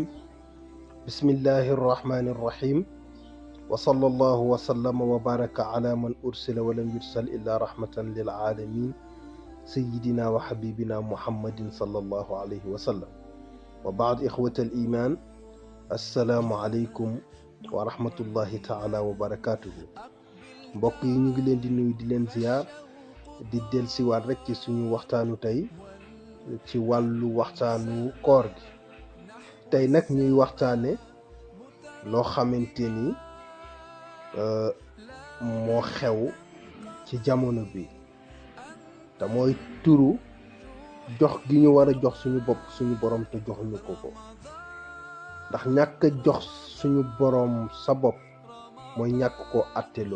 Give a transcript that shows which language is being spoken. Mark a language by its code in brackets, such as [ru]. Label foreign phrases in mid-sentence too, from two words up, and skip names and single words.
[ar] بسم الله الرحمن الرحيم، وصلى الله وسلم وبارك على من أرسل ولم يرسل إلا رحمة للعالمين سيدنا وحبيبنا محمد صلى الله عليه وسلم. وبعد إخوة الإيمان، السلام عليكم ورحمة الله تعالى وبركاته. [wo] mbokk yi ñu ngi leen di nuyu di leen ziar di dellusiwaat rek ci suñu waxtaanu tey ci wàllu waxtaanu koor gi. tey nag ñuy waxtaane loo xamante ni moo xew ci jamono bi te mooy turu jox gi ñu war a jox suñu bopp suñu borom te joxuñu ko ndax ñàkk a jox suñu borom sa bopp mooy ñàkk ko atteloo.